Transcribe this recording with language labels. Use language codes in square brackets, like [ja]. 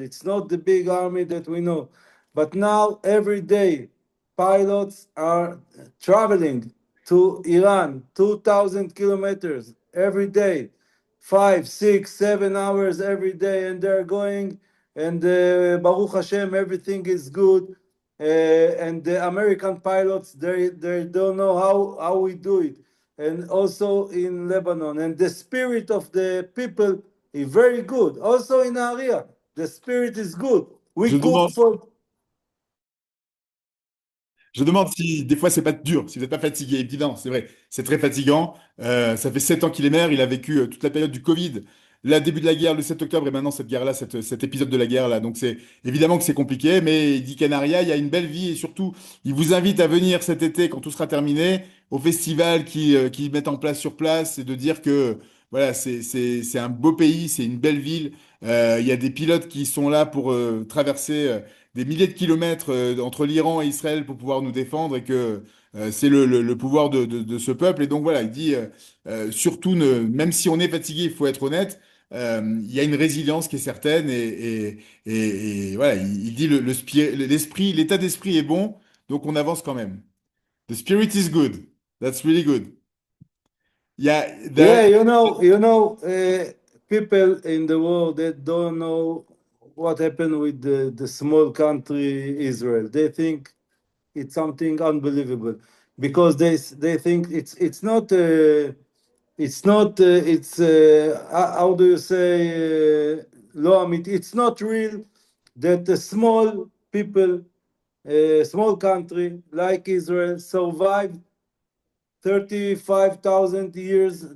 [en] It's not the big army that we know. But now, every day, pilots are traveling to Iran, 2,000 kilometers every day, 5, 6, 7 hours every day, and they're going, and Baruch Hashem, everything is good. And the American pilots, they don't know how we do it. and also in Lebanon. And the spirit of the people is very good. Also in Nahariya, the spirit is good. We [fr] Je [en] cook [fr] demande, [en] for. [fr] je demande si des fois c'est pas dur, si vous n'êtes pas fatigué. Il me dit non, c'est vrai, c'est très fatigant. Ça fait 7 ans qu'il est maire, il a vécu toute la période du Covid, le début de la guerre, le 7 octobre, et maintenant cette guerre-là, cet épisode de la guerre-là. Donc c'est évidemment que c'est compliqué, mais il dit qu'à Nahariya, il y a une belle vie et surtout, il vous invite à venir cet été, quand tout sera terminé, au festival qui mettent en place sur place et de dire que voilà, c'est un beau pays, c'est une belle ville. Il y a des pilotes qui sont là pour traverser des milliers de kilomètres entre l'Iran et Israël pour pouvoir nous défendre et que c'est le pouvoir de ce peuple. Et donc voilà, il dit surtout, même si on est fatigué, il faut être honnête, il y a une résilience qui est certaine et voilà, il dit l'esprit, l'état d'esprit est bon, donc on avance quand même. [en] The spirit is good. That's really good. Yeah, Yeah, people in the world that don't know what happened with the small country Israel. They think it's something unbelievable because they think it's how do you say [he] lo amit, [en] it's not real that the small people, small country like Israel survived 35,000 years.